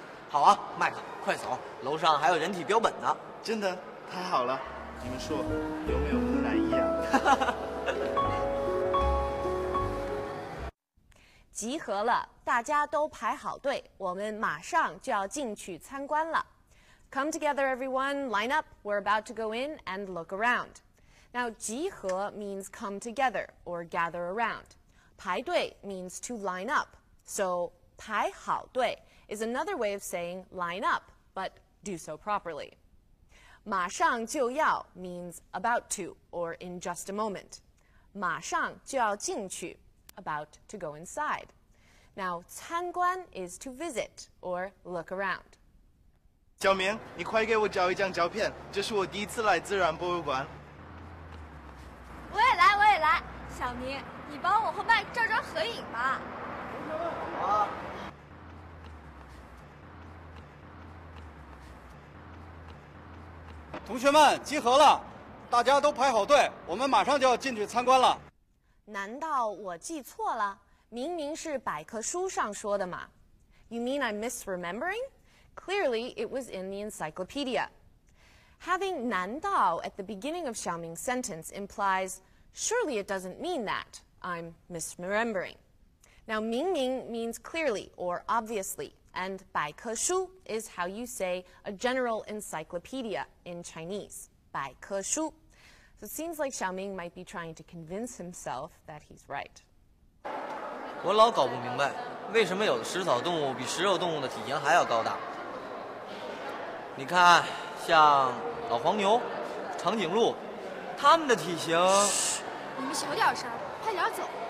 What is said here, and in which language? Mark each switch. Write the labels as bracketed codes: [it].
[zh] 好啊，麦克，快走，楼上还有人体标本呢。真的太好了，你们说有没有木乃伊啊？集合了，大家都排好队，我们马上就要进去参观了。 [en] Come together, everyone. Line up. We're about to go in and look around. Now, 集合 means come together or gather around. 排队 means to line up. So, 排好队 is another way of saying line up, but do so properly. 马上就要 means about to or in just a moment. [zh] 马上就要进去 [en] about to go inside. Now, 参观 is to visit or look around. [zh] 小明，你快给我照一张照片，这是我第一次来自然博物馆。我也来，我也来。小明，你帮我和麦克照张合影吧。好啊。同学们集合了，大家都排好队，我们马上就要进去参观了。难道我记错了？明明是百科书上说的嘛。 [en] You mean I'm misremembering? Clearly, it was in the encyclopedia. Having 难道 at the beginning of Xiaoming's sentence implies, surely it doesn't mean that. I'm misremembering. Now, 明明 means clearly or obviously, and 百科书 is how you say a general encyclopedia in Chinese. [zh] 百科书. [en] So it seems like Xiaoming might be trying to convince himself that he's right. [zh] 我老搞不明白，为什么有的食草动物比食肉动物的体型还要高大？你看，像老黄牛、长颈鹿，它们的体型…… 你们小点声，快点走。